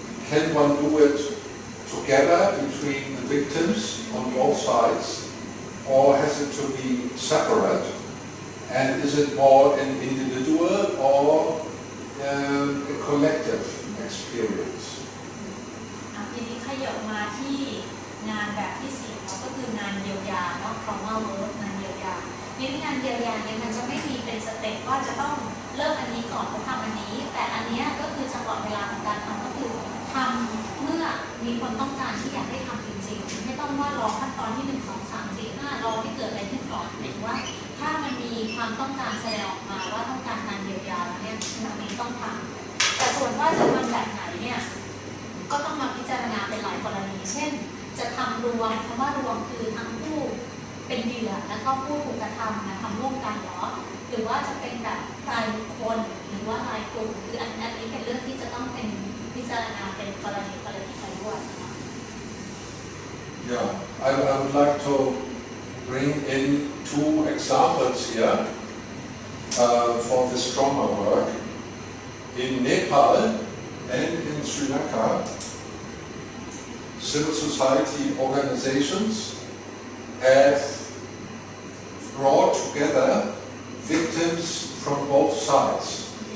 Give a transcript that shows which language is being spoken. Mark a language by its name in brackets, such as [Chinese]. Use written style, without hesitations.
[English] Can one do it together between the victims on both sides, or has it to be separate? And is it more an individual or a collective experience? [Thai] ทีนี้ขยับมาที่งานแบบที่4ก็คืองานเยียวยาเนาะ trauma work งานเยียวยาในงานเยียวยาเนี่ยมันจะไม่มีเป็นสเต็ปว่าจะต้องเริ่มอันนี้ก่อนแล้วทำอันนี้แต่อันนี้ก็คือจังหวะเวลาของการทำก็คือทำเมื่อมีคนต้องการที่อยากให้ทำจริงๆไม่ต้องว่ารอขั้นตอนที่1 2 3 4 5รอให้เกิดอะไรขึ้นก่อนหมายถึงว่าถ้ามันมีความต้องการแสดงออกมาว่าต้องการการเยียวยาแล้วเนี่ยอันนี้ต้องทำแต่ส่วนว่าจะทำแบบไหนเนี่ย ก็ต้องมาพิจารณาเป็นหลายกรณีเช่นจะทำรวมคำว่ารวมคือทั้งผู้เป็นเหยื่อและก็ผู้ถูกกระทำนะทำร่วมกันเหรอหรือว่าจะเป็นแบบรายบุคคลหรือว่ารายกลุ่มคืออันนี้เป็นเรื่องที่จะต้องเป็นพิจารณาเป็นกรณีไปด้วย [English] Yeah, I would like to bring in 2 examples here for this trauma work. In Nepal and in Sri Lanka, civil society organizations have brought together victims from both sides.